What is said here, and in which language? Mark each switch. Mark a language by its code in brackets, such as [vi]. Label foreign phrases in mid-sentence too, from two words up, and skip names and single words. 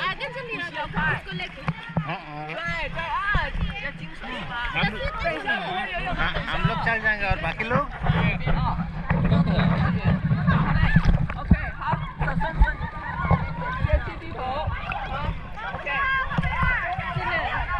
[zh] 啊，跟着你了，不要快。对对啊，要精神嘛。等一下，我们游泳。 [hi] हम लोग चल जाएंगे और बाकी लोग [zh] 好嘞 ，OK， 好，手伸伸，憋气低头，好 ，OK， 这边。